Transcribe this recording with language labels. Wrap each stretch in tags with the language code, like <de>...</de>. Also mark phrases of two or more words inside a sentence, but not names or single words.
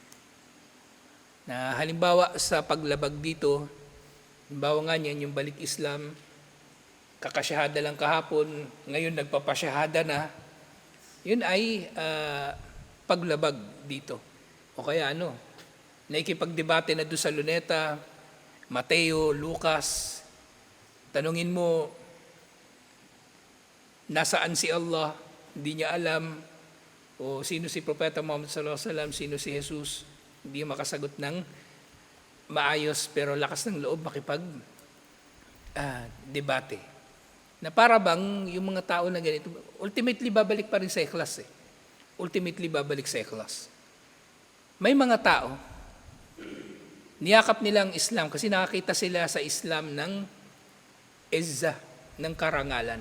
<tl>Na halimbawa sa paglabag dito, Halimbawa nga niyan, yung balik Islam, kakasyahada lang kahapon, ngayon nagpapasyahada na, yun ay paglabag dito. O kaya naikipagdebate na doon sa Luneta, Mateo, Lucas, tanungin mo, nasaan si Allah? Hindi niya alam. O sino si Propeta Muhammad</tl> <ar>صلى الله عليه وسلم,</ar> <tl>sino si Jesus? Hindi makasagot ng maayos, pero lakas ng loob makipag debate. Na para bang yung mga tao na ganito, ultimately babalik pa rin sa ikhlas eh. Ultimately babalik sa ikhlas. May mga tao, niyakap nila ang Islam kasi nakakita sila sa Islam ng izzah, ng karangalan.</tl>